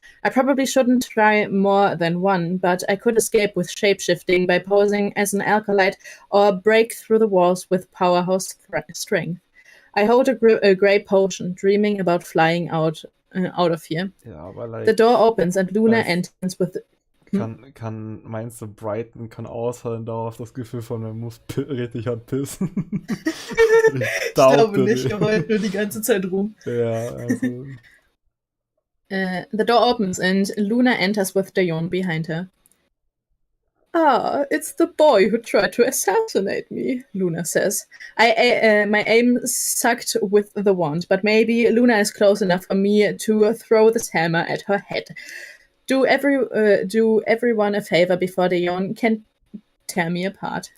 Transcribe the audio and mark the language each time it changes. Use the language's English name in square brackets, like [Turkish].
[English] I probably shouldn't try more than one, but I could escape with shapeshifting by posing as an alkalite or break through the walls with powerhouse strength. I hold a grey potion, dreaming about flying out of here. [German] Ja, aber like, [English] the door opens and Luna enters with... [German] Meinst du, Brighton kann aushalten darauf das Gefühl von, man muss richtig hart pissen? Ich glaube nicht, er heult nur die ganze Zeit rum. Ja, also... [English] The door opens and Luna enters with Dayon behind her. Ah, it's the boy who tried to assassinate me, Luna says. My aim sucked with the wand, but maybe Luna is close enough for me to throw this hammer at her head. Do everyone a favor before Dayon can tear me apart.